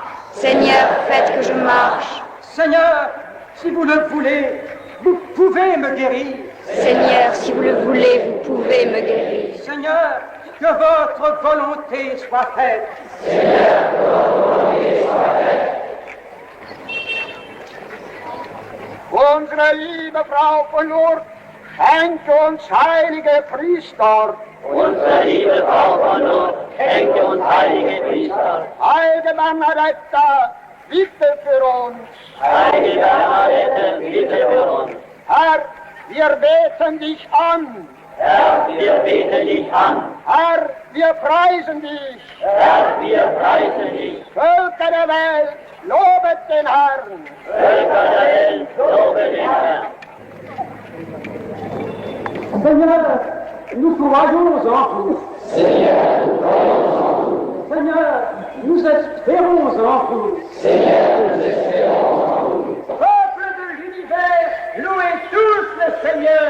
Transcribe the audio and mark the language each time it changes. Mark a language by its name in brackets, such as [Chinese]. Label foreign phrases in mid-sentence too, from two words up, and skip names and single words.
[French] Seigneur, faites que je marche. Seigneur, si vous le voulez, vous pouvez me guérir. Seigneur, si vous le voulez, vous pouvez me guérir. Seigneur, que votre volonté soit faite. Seigneur, que votre volonté soit faite. [German] Unsere liebe Frau von Lourdes, schenke uns heilige Priester. Unsere liebe Frau von Lourdes, schenke uns heilige Priester. Allgemeiner Retter, bitte für uns. Heilige Bernadette, bitte für uns. Herr, wir beten dich an. Herr, wir beten dich an. Herr, wir preisen dich. Herr, wir preisen dich. Völker der Welt, lobet den Herrn. Völker der Welt, lobet den Herrn. [French] Seigneur, nous croyons en vous. Seigneur, nous croyons en vous. Seigneur, nous espérons en vous. Seigneur, nous espérons en vous. Peuple de l'univers, louez tous le Seigneur.